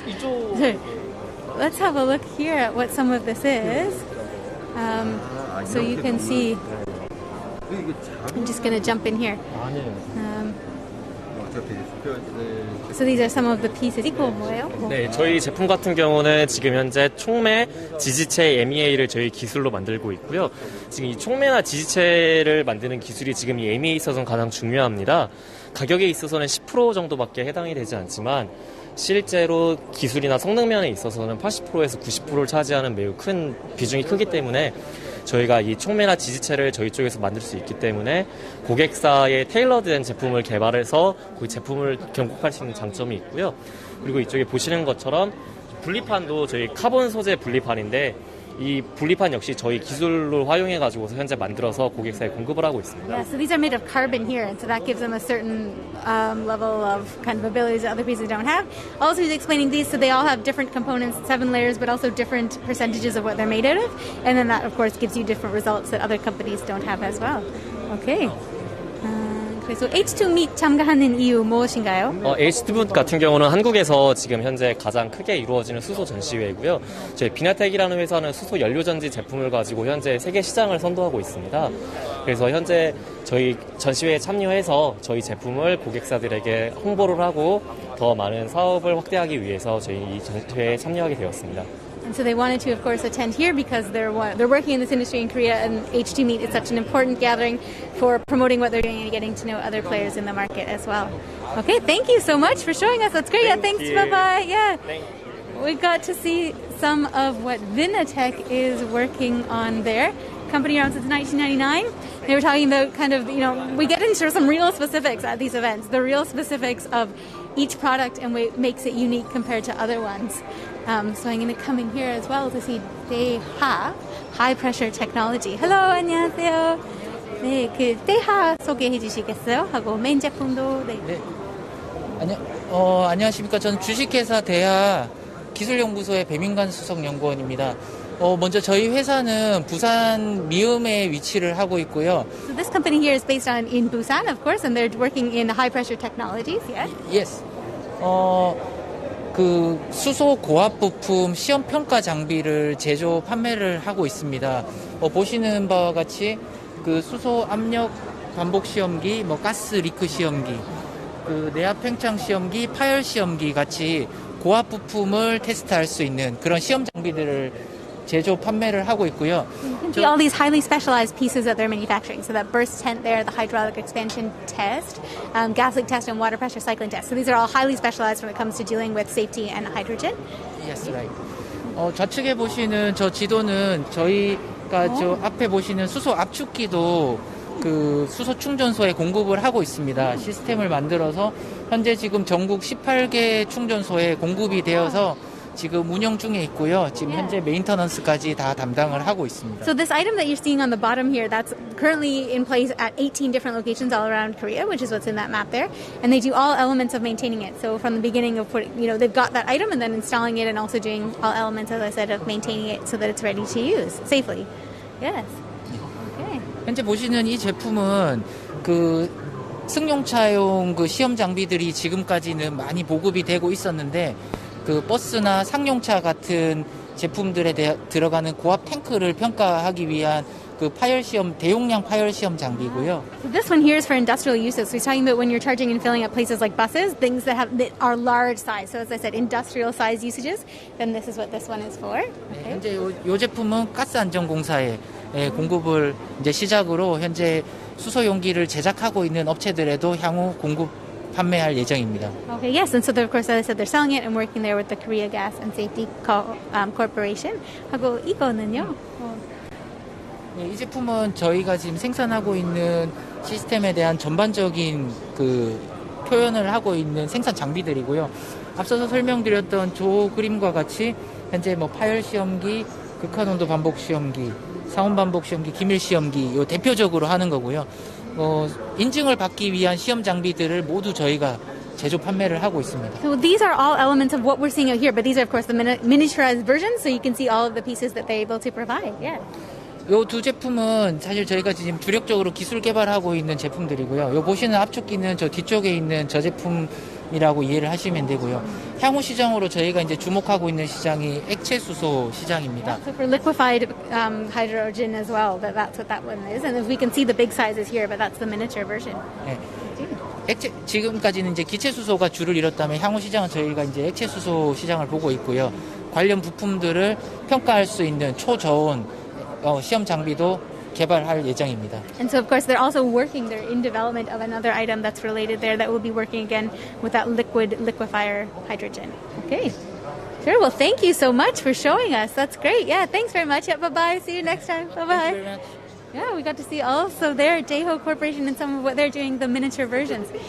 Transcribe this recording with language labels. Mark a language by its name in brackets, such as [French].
[Korean] 이쪽. 네. [English] Let's have a look here at what some of this is. So you can see. I'm just going to jump in here. So these are some of the pieces. [Korean] 이거 뭐예요? 네, 저희 제품 같은 경우는 지금 현재 촉매, 지지체, MEA를 저희 기술로 만들고 있고요. 지금 이 촉매나 지지체를 만드는 기술이 지금 이 MEA에 있어서는 가장 중요합니다. 가격에 있어서는 10% 정도밖에 해당이 되지 않지만 실제로 기술이나 성능면에 있어서는 80%에서 90%를 차지하는 매우 큰 비중이 크기 때문에 저희가 이 촉매나 지지체를 저희 쪽에서 만들 수 있기 때문에 고객사의 테일러드된 제품을 개발해서 그 제품을 경국할 수 있는 장점이 있고요. 그리고 이쪽에 보시는 것처럼 분리판도 저희 카본 소재 분리판인데 이 분리판 역시 저희 기술을 활용해가지고서 현재 만들어서 고객사에 공급을 하고 있습니다. [English] Yeah, so these are made of carbon here, and so that gives them a certain level of kind of abilities that other pieces don't have. Also, he's explaining these, so they all have different components, 7 layers, but also different percentages of what they're made out of, and then that, of course, gives you different results that other companies don't have as well. Okay. [Korean] 그래서 H2 Meet 참가하는 이유 무엇인가요? H2 같은 경우는 한국에서 지금 현재 가장 크게 이루어지는 수소 전시회이고요. 저희 비나텍이라는 회사는 수소 연료전지 제품을 가지고 현재 세계 시장을 선도하고 있습니다. 그래서 현재 저희 전시회에 참여해서 저희 제품을 고객사들에게 홍보를 하고 더 많은 사업을 확대하기 위해서 저희 이 전시회에 참여하게 되었습니다. [English] And so they wanted to, of course, attend here because they're working in this industry in Korea, and H2 Meet is such an important gathering for promoting what they're doing and getting to know other players in the market as well. Okay, thank you so much for showing us. That's great. Yeah, thanks. Bye-bye. Yeah. We got to see some of what Vinatech is working on there. Company around since 1999. They were talking about kind of, we get into some real specifics at these events, the real specifics of each product and what makes it unique compared to other ones. So I'm going to come in here as well to see Day2 high pressure technology. Hello, [Korean] 안녕하세요. 네, 그 Day2 소개해 주시겠어요? 하고 메인 제품도 네. 안녕하십니까. 저는 주식회사 대하 기술연구소의 배민관 수석연구원입니다. 먼저 저희 회사는 부산 미음에 위치를 하고 있고요. [English] So this company here is based in Busan, of course, and they're working in high pressure technologies. Yes. Yes. [Korean] 그 수소 고압 부품 시험 평가 장비를 제조 판매를 하고 있습니다. 보시는 바와 같이 그 수소 압력 반복 시험기, 가스 리크 시험기, 그 내압 팽창 시험기, 파열 시험기 같이 고압 부품을 테스트할 수 있는 그런 시험 장비들을 제조 판매를 하고 있고요. [English] You can see all these highly specialized pieces that they're manufacturing. So that burst tent there, the hydraulic expansion test, gas leak test, and water pressure cycling test. So these are all highly specialized when it comes to dealing with safety and hydrogen. Yes, right. [Korean] 좌측에 보시는 저 지도는 저희가 저 앞에 보시는 수소 압축기도 그 수소 충전소에 공급을 하고 있습니다. 시스템을 만들어서 현재 지금 전국 18개 충전소에 공급이 되어서 지금 운영 중에 있고요. 지금 현재 메인터넌스까지 다 담당을 하고 있습니다. [English] So this item that you're seeing on the bottom here, that's currently in place at 18 different locations all around Korea, which is what's in that map there. And they do all elements of maintaining it. So from the beginning of putting, they've got that item and then installing it and also doing all elements, as I said, of maintaining it so that it's ready to use safely. Yes. Okay. [Korean] 현재 보시는 이 제품은 그 승용차용 그 시험 장비들이 지금까지는 많이 보급이 되고 있었는데 그 버스나 상용차 같은 제품들에 들어가는 고압 탱크를 평가하기 위한 그 파열 시험 대용량 파열 시험 장비고요. [English] So this one here is for industrial uses. So he's talking about when you're charging and filling at places like buses, things that are large size. So as I said, industrial size usages. Then this is what this one is for. Okay. [Korean] 현재 요 제품은 가스안전공사에 공급을 이제 시작으로 현재 수소 용기를 제작하고 있는 업체들에도 향후 공급 판매할 예정입니다. [English] Okay, yes, and so of course, as I said, they're selling it and working there with the Korea Gas and Safety Corporation. [Korean] 하고 이거는요? 이 제품은 저희가 지금 생산하고 있는 시스템에 대한 전반적인 그 표현을 하고 있는 생산 장비들이고요. 앞서서 설명드렸던 조 그림과 같이 현재 파열 시험기, 극한 온도 반복 시험기, 상온 반복 시험기, 기밀 시험기 요 대표적으로 하는 거고요. 인증을 받기 위한 시험 장비들을 모두 저희가 제조 판매를 하고 있습니다. [English] So these are all elements of what we're seeing out here, but these are of course the miniaturized versions, so you can see all of the pieces that they're able to provide. Yeah. [Korean] 요 두 제품은 사실 저희가 지금 주력적으로 기술 개발하고 있는 제품들이고요. 요 보시는 앞쪽기는 저 뒤쪽에 있는 저 제품이라고 이해를 하시면 되고요. 향후 시장으로 저희가 이제 주목하고 있는 시장이 액체 수소 시장입니다. [English] So for liquefied hydrogen as well, that's what that one is. And we can see the big sizes here, but that's the miniature version. [Korean] 네. 지금까지는 이제 기체 수소가 주를 이뤘다면 향후 시장은 저희가 이제 액체 수소 시장을 보고 있고요. 관련 부품들을 평가할 수 있는 초저온 시험 장비도 개발할 예정입니다. [English] And so of course they're also working, they're in development of another item that's related there that will be working again with that liquefier hydrogen. Okay. Sure, well thank you so much for showing us. That's great. Yeah, thanks very much. Yeah, bye-bye. See you next time. Bye-bye. Thank you very much. Yeah, we got to see also their Day2 Corporation and some of what they're doing, the miniature versions.